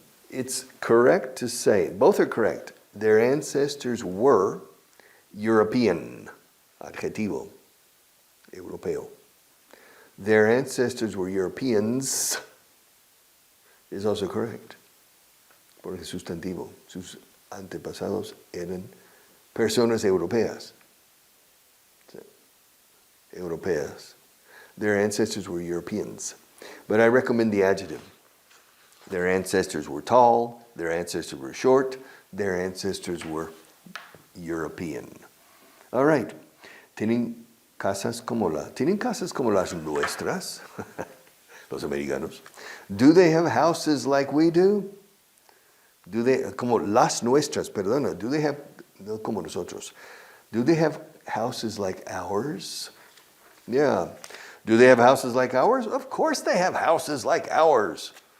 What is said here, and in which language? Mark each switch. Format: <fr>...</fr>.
<en>It's correct to say, both are correct. Their ancestors were European.</en> <es>Adjetivo. Europeo.</es> <en>Their ancestors were Europeans is also correct.</en> <es>Porque sustantivo. Sus antepasados eran personas europeas. Europeas.</es> <en>Their ancestors were Europeans. But I recommend the adjective. Their ancestors were tall. Their ancestors were short. Their ancestors were European. All right.</en> <es>¿Tienen casas como las nuestras? Los americanos.</es> <en>Do they have houses like we do? Do they,</en> <es>como las nuestras, perdona,</es> <en>do they have,</en> <es>no como nosotros,</es> <en>do they have houses like ours? Yeah. Do they have houses like ours? Of course they have houses like ours.</en>